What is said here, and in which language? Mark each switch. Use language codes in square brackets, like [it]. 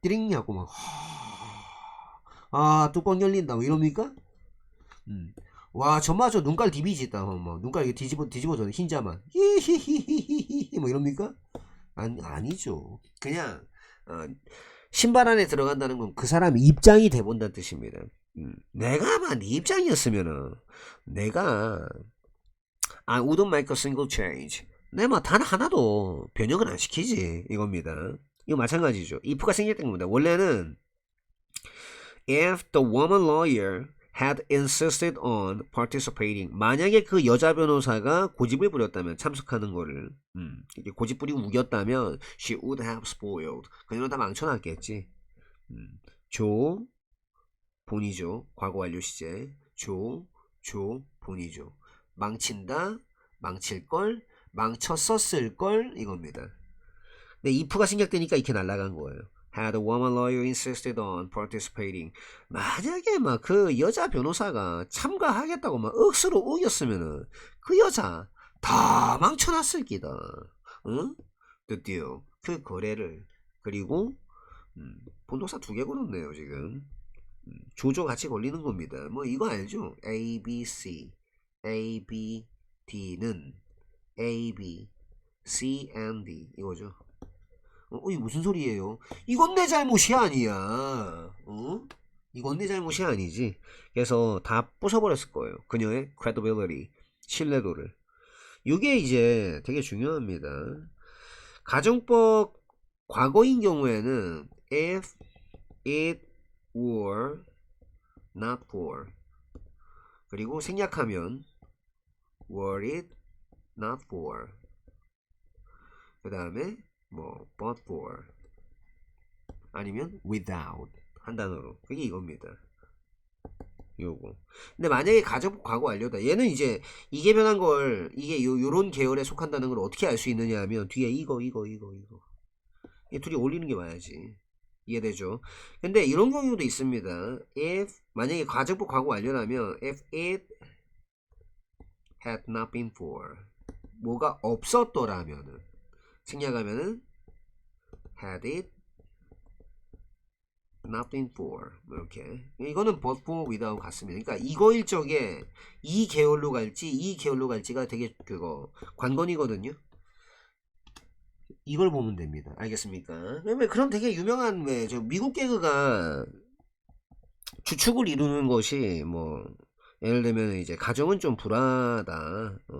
[ko] 띠링 하고 막 뚜껑 열린다 뭐 이럽니까? 와 정말 눈깔 디비지다 뭐 눈깔 이렇게 뒤집어져 흰자만 히히히히히히 뭐 이럽니까? 아니죠. 그냥 신발 안에 들어간다는 건 그 사람 입장이 돼본다는 뜻입니다. 내가 아마 네 입장이었으면은 내가 [en] I wouldn't make a single change. [ko] 내가 단 하나도 변형을 안 시키지 이겁니다. 이거 마찬가지죠. if가 생략된 겁니다. 원래는 [en] if the woman lawyer had insisted on participating. [ko] 만약에 그 여자 변호사가 고집을 부렸다면 참석하는 거를 이렇게 고집 부리고 우겼다면 [en] she would have spoiled. [ko] 그녀는 다 망쳐놨겠지. 조 본이죠. 과거 완료 시제. 조 본이죠. 망친다, 망칠걸, 망쳤었을걸 이겁니다. 근데 if가 생략되니까 이렇게 날아간 거예요. [en] Had a woman lawyer insisted on participating. [ko] 만약에 막 그 여자 변호사가 참가하겠다고 막 억수로 우겼으면은 그 여자 다 망쳐놨을 기다. 응? 드디어 그 거래를 그리고 본동사 2개 걸었네요 지금. 조조 같이 걸리는 겁니다. 뭐 이거 알죠? A, B, C, A, B, D는 A, B, C, and D 이거죠. 이게 무슨 소리예요? 이건 내 잘못이 아니야. 이건 내 잘못이 아니지. 그래서 다 부숴버렸을 거예요. 그녀의 credibility, 신뢰도를. 이게 이제 되게 중요합니다. 가정법 과거인 경우에는 [en] if it were not for [ko] 그리고 생략하면 [en] were it not for [ko] 그 다음에 뭐 [en] but for [ko] 아니면 without 한 단어로 그게 이겁니다. 요거. 근데 만약에 가정법 과거 완료다. 얘는 이제 이게 변한 걸 이게 요런 계열에 속한다는 걸 어떻게 알 수 있느냐 하면 뒤에 이거 이 둘이 올리는 게 와야지. 이해되죠? 근데 이런 경우도 있습니다. if 만약에 가정법 과거 완료라면 [en] if it had not been for [ko] 뭐가 없었더라면은 생략하면은 [en] had it not been for [ko] 이렇게 이거는 [en] but for without [ko] 같습니다. 그러니까 이거일 적에 이 계열로 갈지 이 계열로 갈지가 되게 그거 관건이거든요. 이걸 보면 됩니다. 알겠습니까? 그런 되게 유명한 저 미국 개그가 주축을 이루는 것이 뭐 예를 들면 이제 가정은 좀 불화하다.